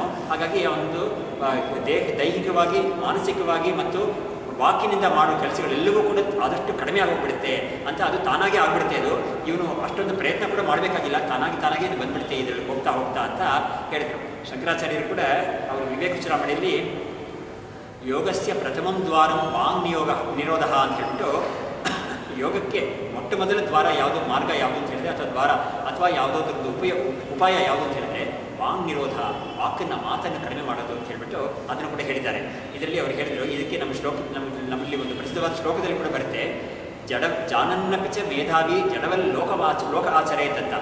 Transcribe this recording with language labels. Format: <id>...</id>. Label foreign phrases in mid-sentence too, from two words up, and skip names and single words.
<kn>ಹಾಗಾಗಿ ಅವನದು ದೈಹಿಕವಾಗಿ, ಮಾನಸಿಕವಾಗಿ ಮತ್ತು ವಾಕಿನಿಂದ ಮಾಡೋ ಕೆಲಸಗಳೆಲ್ಲವೂ ಕೂಡ ಆದಷ್ಟು ಕಡಿಮೆ ಆಗೋಗ್ಬಿಡುತ್ತೆ ಅಂತ, ಅದು ತಾನಾಗೆ ಆಗಿಬಿಡುತ್ತೆ. ಅದು ಇವನು ಅಷ್ಟೊಂದು ಪ್ರಯತ್ನ ಕೂಡ ಮಾಡಬೇಕಾಗಿಲ್ಲ, ತಾನಾಗೆ ಇದು ಬಂದ್ಬಿಡುತ್ತೆ ಇದರಲ್ಲಿ ಹೋಗ್ತಾ ಅಂತ ಹೇಳಿದರು. ಶಂಕರಾಚಾರ್ಯರು ಕೂಡ ಅವರು ವಿವೇಕ ಚೂಡಾಮಣಿಯಲ್ಲಿ</kn> <sa>ಯೋಗಸ್ಯ ಪ್ರಥಮಂ ದ್ವಾರಂ ವಾಂಗ್ ನಿರೋಧ</sa> <kn>ಅಂತ ಹೇಳ್ಬಿಟ್ಟು, ಯೋಗಕ್ಕೆ ಮೊಟ್ಟ ಮೊದಲ ದ್ವಾರ ಯಾವುದು, ಮಾರ್ಗ ಯಾವುದು ಅಂತ ಹೇಳಿದ್ರೆ, ಅಥವಾ ದ್ವಾರ ಅಥವಾ ಯಾವುದಾದ್ರದ್ದು ಉಪಾಯ ಯಾವುದು ಅಂತ ಹೇಳಿದ್ರೆ</kn> <sa>ವಾಂಗ್ ನಿರೋಧ,</sa> <kn>ಮಾತನ್ನು ಕಡಿಮೆ ಮಾಡೋದು ಅಂತ ಹೇಳ್ಬಿಟ್ಟು ಅದನ್ನು ಕೂಡ ಹೇಳಿದ್ದಾರೆ. ಇದರಲ್ಲಿ ಅವರು ಹೇಳಿದರು, ಇದಕ್ಕೆ ನಮ್ಮಲ್ಲಿ ಒಂದು ಪ್ರಸಿದ್ಧವಾದ ಶ್ಲೋಕದಲ್ಲಿ ಕೂಡ ಬರುತ್ತೆ,</kn> <sa>ಜಾನನ್ನಪಿಚ ಮೇಧಾವಿ ಜಡವಲ್ ಲೋಕ ಆಚರೇತ್</sa> <kn>ಅಂತ.</kn>